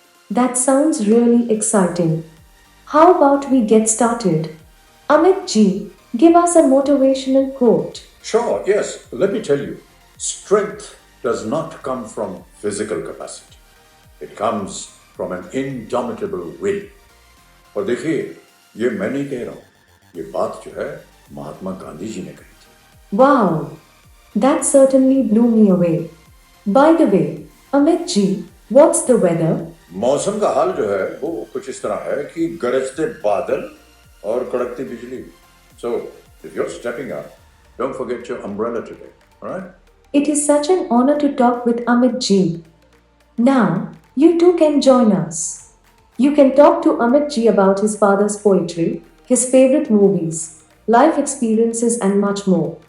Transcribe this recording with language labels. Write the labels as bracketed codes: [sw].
[en] That sounds really exciting. How about we get started? Amitji, give us a motivational quote. Sure, yes, let me tell you, strength does not come from physical capacity. It comes from an indomitable will. [hi] और देखिए, ये मैं नहीं कह रहा हूँ, ये बात जो है महात्मा गांधी जी ने कही थी. [en] Wow, that certainly blew me away. By the way, Amitji, what's the weather? [hi] मौसम का हाल जो है वो कुछ इस तरह है कि गरजते बादल और कड़कती बिजली. [en] So, if you're stepping up, don't forget your umbrella today, alright? It is such an honor to talk with Amitji. Now, you too can join us. You can talk to Amitji about his father's poetry, his favorite movies, life experiences, and much more.